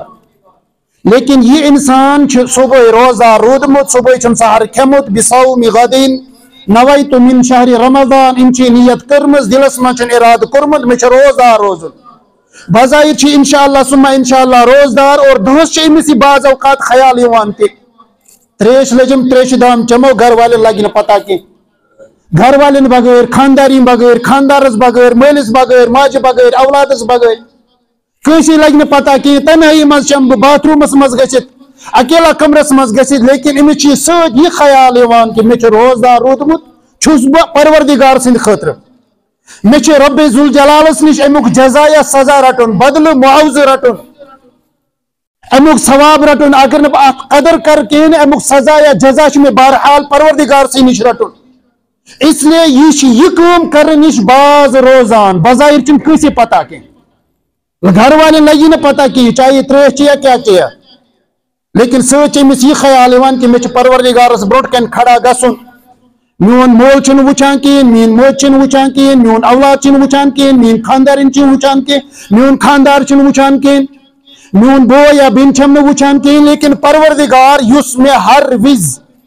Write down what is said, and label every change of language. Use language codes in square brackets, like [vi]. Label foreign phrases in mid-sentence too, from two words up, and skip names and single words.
[ks] لیکن یہ انسان چھُ صبحٲے روزدار روٗدمُت، صبحٲے چھُم سحر کھیوٚمُت، [ar] بِصومِ غدٍ نویت من شہر رمضان، [ks] ام چھ نیت کرمز، دلس من چھن ارادہ کورمت مے چھ روزدار روزن۔ بظاہر چھ [ar] انشاءاللہ ثم انشاءاللہ [ks] روزدار، اور دہس چھ امس بعض اوقات خیال یوان تہ تریش لجم تریش دام چمو، گھر والن لگہ نہ پتہ کی، گھر والن بغیر، خانداری بغیر، خاندارس بغیر، مالس بغیر، ماجہ بغیر، اولادس بغیر، کٲنٛسے لگہ نہ پتہ کی۔ تنہائی مز چم بہ باتھ رومس مز گژھتھ، اکیلا کمرس مز گژھتھ، لیکن امس چھ سۭتۍ یہ خیال یوان کہ مے چھ روزدار روٗدمُت، چھُس بہ پروردگار سٕنٛدِ خٲطرٕ، مے چھ رب ذوالجلالس نش امیُک جزا یا سزا رٹُن، بدلہٕ معاوضہٕ رٹُن، امیُک ثواب رٹُن۔ اگر نہٕ بہٕ اتھ قدر کرٕ کہیٖنۍ، امیُک سزا یا جزا چھ مے بہرحال پروردگار سٕے نش رٹُن۔ [ur] اس لیے [ks] یہ چھ یہ کٲم کرنہٕ نش باز روزان، بظاہر چھنہٕ کٲنٛسے پتہ کینٛہہ، گھر والٮ۪ن لگی نہٕ پتہ کینٛہہ چاہے یہ تریش چیٚیا کیٛاہ چیٚیا، لیکن سۭتۍ چھِ أمِس یہِ خیال یِوان کہ مےٚ چھُ پروردگارس برونٛٹھ کَنہِ کھڑا گژھُن، میون مول چھُنہٕ وٕچھان کِہیٖنۍ، میٲنۍ موج چھِنہٕ وٕچھان کِہیٖنۍ، میون اولاد چھِنہٕ وٕچھان کِہیٖنۍ، میٲنۍ خاندارِنۍ چھِنہٕ وٕچھان کِہیٖنۍ، میون خاندار چھُنہٕ وٕچھان کِہیٖنۍ، میون بوے یا بیٚنہِ چھَم نہٕ وٕچھان کِہیٖنۍ، لیکن پروردگار یُس مےٚ ہر وِزِ